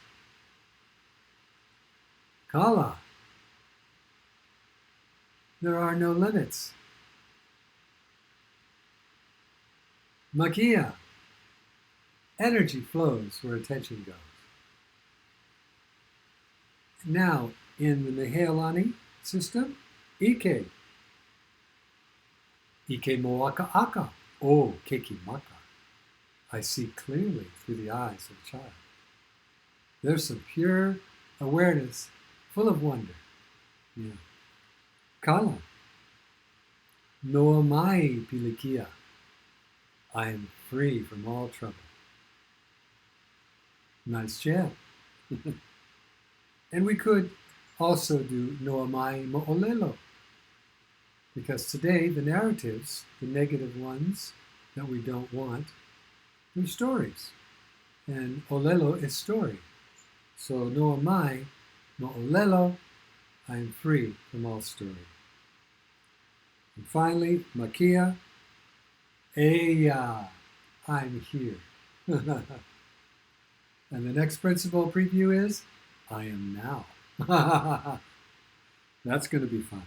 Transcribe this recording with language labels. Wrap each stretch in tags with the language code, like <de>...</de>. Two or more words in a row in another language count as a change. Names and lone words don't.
<en>Kala. There are no limits. Makia. Energy flows where attention goes. Now, in the Nehealani system, ʻIke.</en> <haw>ʻIke moaka aka. O keiki maka.</haw> <en>I see clearly through the eyes of a child. There's some pure awareness, full of wonder. Yeah.</en> <haw>Kala. Noa mai pilikia.</haw> <en>I am free from all trouble. Nice jab. And we could also do</en> <haw>Noa mai mo'olelo.</haw> <en>Because today, the narratives, the negative ones that we don't want, they're stories. And olelo is story. So</en> <haw>noa mai mo'olelo,</haw> <en>I am free from all story. And finally, Makia, eya, I'm here. And the next principle preview is, I am now. That's going to be fun.</en>